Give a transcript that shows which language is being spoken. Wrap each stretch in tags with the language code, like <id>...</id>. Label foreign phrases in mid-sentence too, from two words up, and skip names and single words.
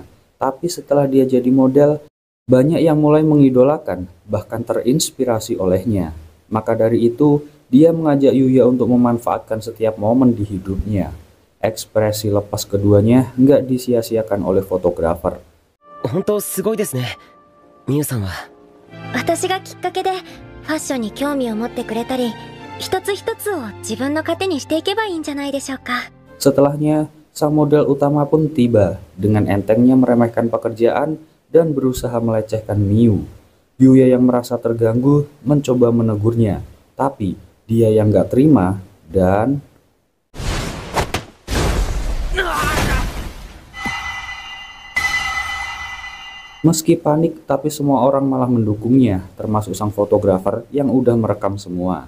<id>Tapi setelah dia jadi model, banyak yang mulai mengidolakan, bahkan terinspirasi olehnya. Maka dari itu, dia mengajak Yuya untuk memanfaatkan setiap momen di hidupnya. Ekspresi lepas keduanya nggak disia-siakan oleh fotografer.</id> <ja>本当すごいですね。ミユさんは。私がきっかけでファッションに興味を持ってくれたり、一つ一つを自分の糧にしていけばいいんじゃないでしょうか。</ja> <id>Setelahnya, sang model utama pun tiba dengan entengnya meremehkan pekerjaan dan berusaha melecehkan Miu. Yuya yang merasa terganggu mencoba menegurnya, tapi dia yang gak terima dan... Meski panik, tapi semua orang malah mendukungnya, termasuk sang fotografer yang udah merekam semua.</id>